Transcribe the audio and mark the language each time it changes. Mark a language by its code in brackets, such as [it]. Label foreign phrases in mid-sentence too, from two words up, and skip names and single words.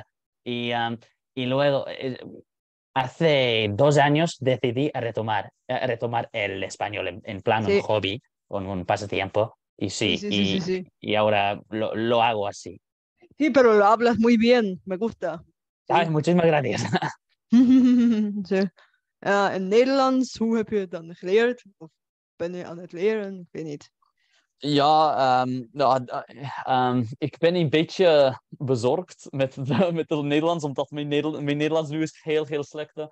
[es] Y, y luego, hace 2 años decidí a retomar el español en plan un Sí, hobby, con un pasatiempo, y sí, sí, sí, sí, sí, y, sí. y ahora lo hago así. Sí, pero lo hablas muy bien, me gusta. Ay, Sí. muchísimas gracias. [nl] Zo. En Nederlands, hoe heb je het dan geleerd? Of ben je aan het leren? Ik weet niet. Ja, nou, ik ben een beetje bezorgd met het Nederlands, omdat mijn Nederlands nu is heel, heel slecht.